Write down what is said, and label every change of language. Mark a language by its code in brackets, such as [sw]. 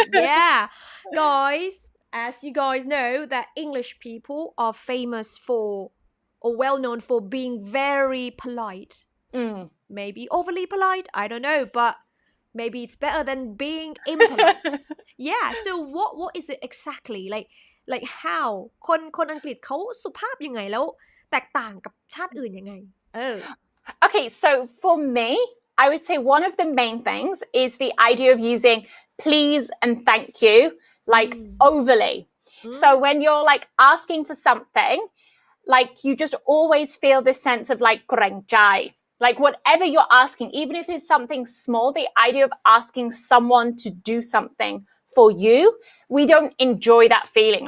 [en] Yeah, guys, as you guys know, that English people are famous for or well known for being very polite. Maybe overly polite, I don't know, but maybe it's better than being impolite. Yeah, so what is it exactly? [th] Like how คนอังกฤษเขาสุภาพยังไงแล้วแตกต่างกับชาติอื่นยังไง [en] Okay, so for me, I would say one of the main things is the idea of using please and thank you like overly. So when you're like asking for something, like you just always feel this sense of like เกรงใจ like whatever you're asking, even if it's something small, the idea of asking someone to do something for you, we don't enjoy that feeling.